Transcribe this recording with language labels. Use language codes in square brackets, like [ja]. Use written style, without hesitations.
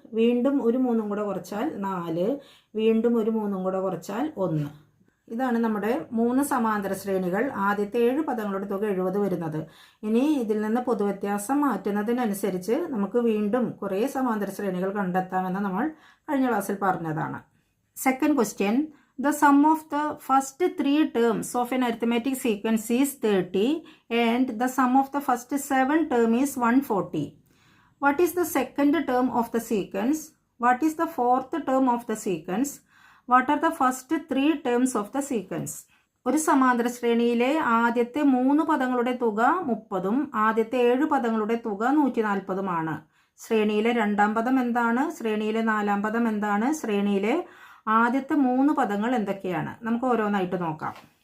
[ml] വീണ്ടും ഒരു 3 കൂടെ കുറച്ചാൽ 4. വീണ്ടും ഒരു 3 കൂടെ കുറച്ചാൽ 1. ഇതാണ് നമ്മുടെ 3 സമാന്തര ശ്രേണികൾ. ആദ്യത്തെ 7 പദങ്ങളുടെ തുക 70 വരുന്നത്. ഇനി ഇതിൽ നിന്ന് പൊതുവ്യത്യാസം മാറ്റുന്നതിനനുസരിച്ച് നമുക്ക് വീണ്ടും കുറേ സമാന്തര ശ്രേണികൾ കണ്ടെത്താമെന്ന് നമ്മൾ കഴിഞ്ഞ ക്ലാസ്സിൽ പറഞ്ഞതാണ്. [en] Second question. The sum of the first 3 terms of an arithmetic sequence is 30 and the sum of the first 7 term is 140. What is the second term of the sequence? What is the fourth term of the sequence? What are the first 3 terms of the sequence? [ml] ഒരു സമാന്തര ശ്രേണിയിലെ ആദ്യത്തെ 3 പദങ്ങളുടെ തുക 30ഉം ആദ്യത്തെ 7 പദങ്ങളുടെ തുക 140ഉമാണ്. ശ്രേണിയിലെ രണ്ടാം പദം എന്താണ്? ശ്രേണിയിലെ നാലാം പദം എന്താണ്? ശ്രേണിയിലെ ആദ്യത്തെ 3 പദങ്ങൾ എന്തൊക്കെയാണ്? നമുക്ക് ഓരോന്നായിട്ട് നോക്കാം.